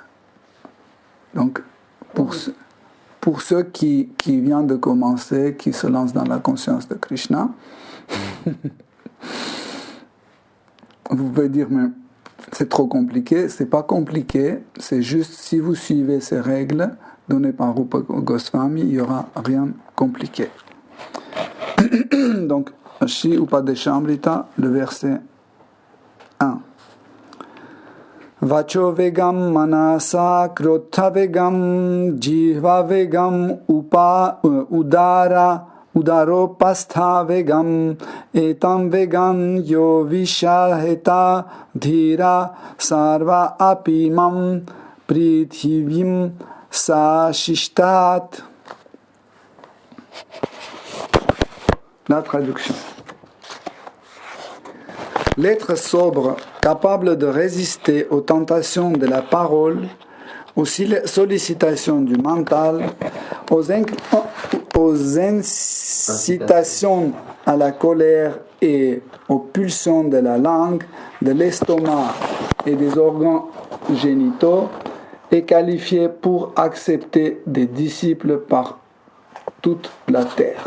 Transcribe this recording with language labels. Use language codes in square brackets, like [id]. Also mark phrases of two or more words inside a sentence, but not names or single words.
[fr] Donc, pour ceux qui viennent de commencer, qui se lancent dans la conscience de Krishna, vous pouvez dire, mais c'est trop compliqué. C'est pas compliqué, c'est juste si vous suivez ces règles données par Rupa Goswami, il n'y aura rien compliqué. Donc, Shri Upadeshamrita, le verset 1. [sa] वाचो वेगं मनसः क्रोध वेगं जिह्वा वेगम् उदरोपस्थ वेगम् एतान् वेगान् यो विषहेत धीरः सर्वाम् अपीमां पृथिवीं स शिष्यात्. [fr] La traduction. L'être sobre, capable de résister aux tentations de la parole, aux sollicitations du mental, aux incitations à la colère et aux pulsions de la langue, de l'estomac et des organes génitaux, est qualifié pour accepter des disciples par toute la terre.